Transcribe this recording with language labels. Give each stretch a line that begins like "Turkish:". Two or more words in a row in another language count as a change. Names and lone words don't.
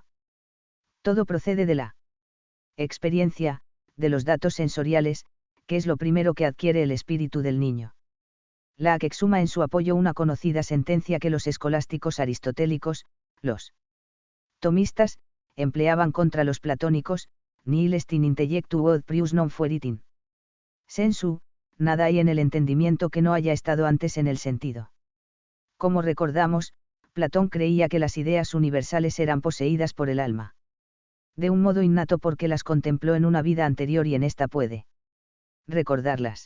Spanish: Todo procede de la experiencia, de los datos sensoriales, que es lo primero que adquiere el espíritu del niño. Locke exhuma en su apoyo una conocida sentencia que los escolásticos aristotélicos, los tomistas, empleaban contra los platónicos,
Latin: nihil est in intellectu quod prius non fuerit in sensu,
Spanish: nada hay en el entendimiento que no haya estado antes en el sentido. Como recordamos, Platón creía que las ideas universales eran poseídas por el alma de un modo innato porque las contempló en una vida anterior y en esta puede recordarlas.